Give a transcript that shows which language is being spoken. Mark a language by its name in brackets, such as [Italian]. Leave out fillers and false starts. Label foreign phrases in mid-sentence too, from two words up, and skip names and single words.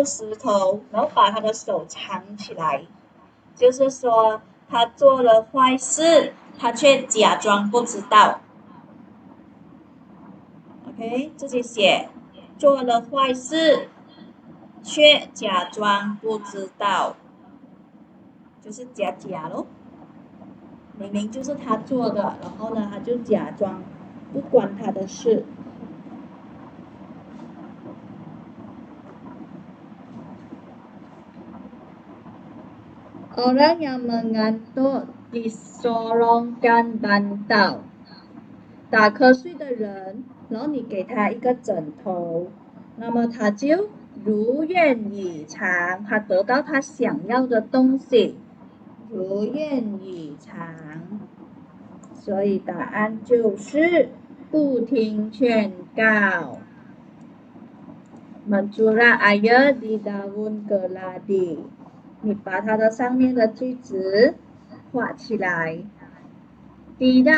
[Chinese] 石头，然后把他的手藏起来，就是说他做了坏事，他却假装不知道。OK， 自己写，做了坏事， 却假装不知道，就是假咯。明明就是他做的，然后呢，他就假装不关他的事。 [Malay] Orang yang mengantuk disorongkan bantal。 [Chinese] 打瞌睡的人，然后你给他一个枕头，那么他就如愿以偿，他得到他想要的东西，如愿以偿。所以答案就是不听劝告。 [Malay] Mencurah air di daun keladi。 [Chinese] 你把它的上面的句子画起来。Tidak